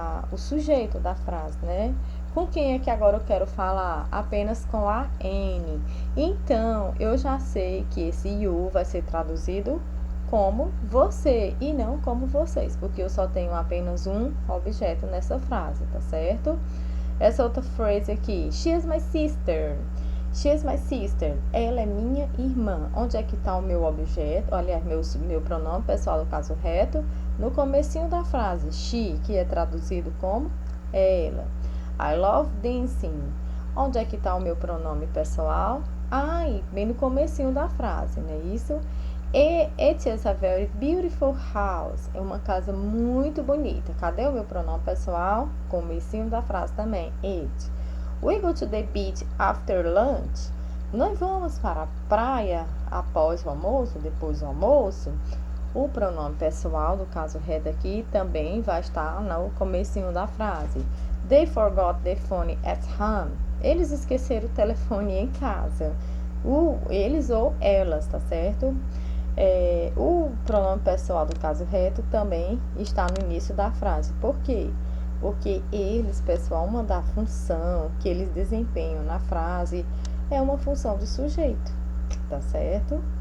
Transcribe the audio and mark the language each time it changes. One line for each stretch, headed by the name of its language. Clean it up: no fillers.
Portuguese: O sujeito da frase, né? Com quem é que agora eu quero falar? Apenas com a Annie. Então, eu já sei que esse you vai ser traduzido como você e não como vocês, porque eu só tenho apenas um objeto nessa frase, tá certo? Essa outra frase aqui,
English: she is my sister. She is my sister.
Portuguese: Ela é minha irmã. Onde é que está o meu objeto? Aliás, meu pronome pessoal, no caso reto, no comecinho da frase. She, que é traduzido como ela.
English: I love dancing.
Portuguese: Onde é que está o meu pronome pessoal? I, bem no comecinho da frase, não é isso?
English: It is a very beautiful house.
Portuguese: É uma casa muito bonita. Cadê o meu pronome pessoal? Comecinho da frase também.
English: It. We go to the beach after lunch.
Portuguese: Nós vamos para a praia após o almoço, depois do almoço. O pronome pessoal, do caso reto aqui, também vai estar no comecinho da frase.
English: They forgot the phone at home.
Portuguese: Eles esqueceram o telefone em casa. Eles ou elas, tá certo? O pronome pessoal do caso reto também está no início da frase. Por quê? Porque eles, pessoal, uma da função que eles desempenham na frase é uma função de sujeito, tá certo?